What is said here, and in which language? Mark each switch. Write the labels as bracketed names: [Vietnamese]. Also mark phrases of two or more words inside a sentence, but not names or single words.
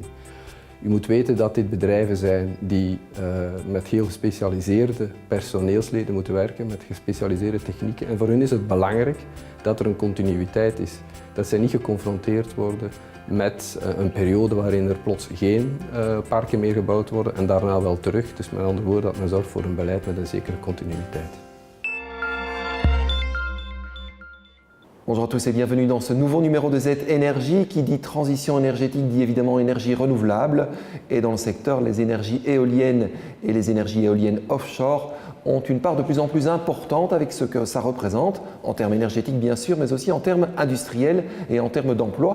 [Dutch] U moet weten dat dit bedrijven zijn die met heel gespecialiseerde personeelsleden moeten werken, met gespecialiseerde technieken. En voor hen is het belangrijk dat er een continuïteit is. Dat zij niet geconfronteerd worden met een periode waarin er plots geen parken meer gebouwd worden en daarna wel terug. Dus met andere woorden dat men zorgt voor een beleid met een zekere continuïteit. [French] Bonjour à tous et bienvenue dans ce nouveau numéro de Z Énergie. Qui dit transition énergétique dit évidemment énergie renouvelable. Et dans le secteur, les énergies éoliennes et les énergies éoliennes offshore ont une part de plus en plus importante avec ce que ça représente, en termes énergétiques bien sûr, mais aussi en termes industriels et en termes d'emploi.